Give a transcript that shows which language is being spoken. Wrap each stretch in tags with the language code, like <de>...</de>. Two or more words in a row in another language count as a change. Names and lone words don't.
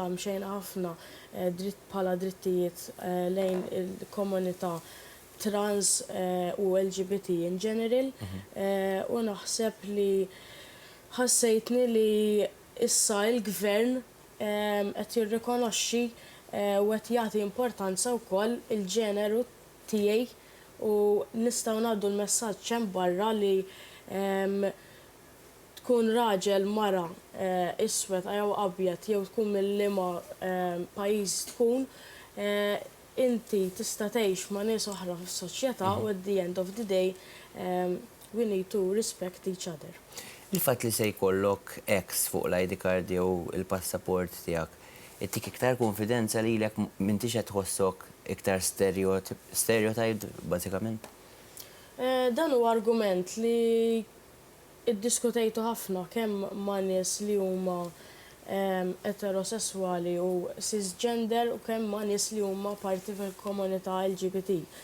<mt>mxejna ħafna bħala drittijiet lejn il-komunità trans u LGBT</mt> <en>in general</en> <mt>u naħseb li ħassejtni li issa il-gvern qed jirrikonoxxi u qed jagħti importanza wkoll il-ġeneru tiegħi u nistgħu ngħaddu l-messaġġ hemm barra li tkun raġel mara iswed jew abjad jew tkun mill-liema pajjiż tkun inti tista' tgħix ma' nies oħra fis-soċjetà u</mt> <en>at the end of the day we need to respect each other.</en> <mt>Il-fatt li se jkollok X fuq l-</mt> <en>ID card</en> <mt>jew il-passaport tiegħek ittik iktar konfidenza lilek m'intix qed tħossok iktar stereotyped bażikament? Dan huwa argument li iddiskutejtu ħafna kemm ma' nies li huma eterosessuali u cisgender u kemm ma' nies li huma parti fil-komunità LGBT.</mt>